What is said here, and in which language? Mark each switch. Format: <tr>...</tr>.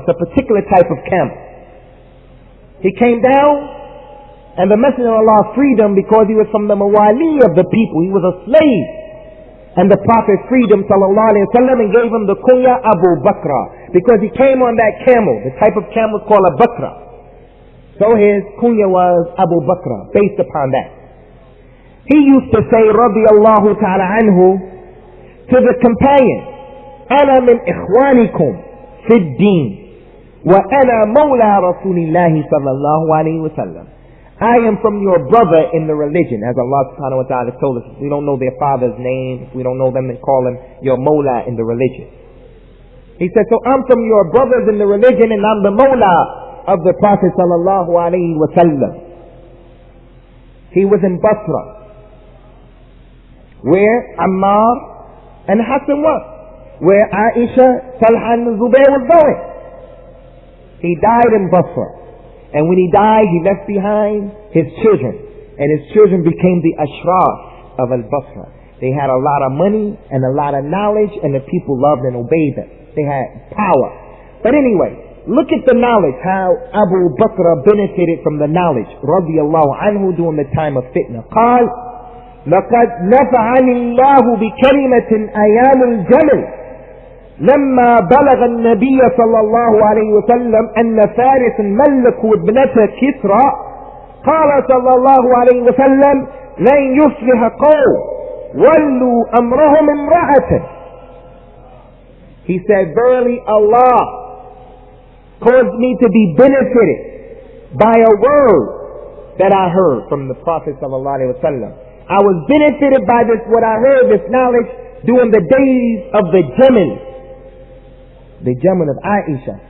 <en>It's a particular type of camel. He came down, and the Messenger of Allah freed him because he was from the mawali of the people. He was a slave. And the Prophet freed him, sallallahu alayhi wa sallam, and gave him the kunya Abu Bakr, because he came on that camel. The type of camel is called a bakra. So his kunya was Abu Bakr, based upon that. He used to say, radiyallahu ta'ala anhu, to the companion,</en> <ar>أنا من إخوانكم في الدين وأنا مولى رسول الله صلى الله عليه وسلم.</ar> <en>I am from your brother in the religion, as Allah subhanahu wa ta'ala told us. If we don't know their father's name, if we don't know them, then call him your Mawla in the religion. He said, so I'm from your brothers in the religion, and I'm the Mawla of the Prophet sallallahu alayhi wa sallam. He was in Basra, where Ammar and Hassan were, where Aisha, Talha and Zubayr were going. He died in Basra. And when he died, he left behind his children. And his children became the Ashraf of Al-Basra. They had a lot of money and a lot of knowledge, and the people loved and obeyed them. They had power. But anyway, look at the knowledge, how Abu Bakr benefited from the knowledge, radiyallahu anhu, during the time of fitna.</en> <ar>قال لقد نفعني الله بكلمة أيام الجمل لما بلغ النبي صلى الله عليه وسلم أن فارس ملكوا ابنة كسرى قال صلى الله عليه وسلم لن يصلح قوم ولوا أمرهم امرأة.</ar> <en>He said, verily Allah caused me to be benefited by a word that I heard from the Prophet sallallahu alaihi wasallam. I was benefited by this, what I heard, this knowledge, during the days of the Jamal of Aisha.</en>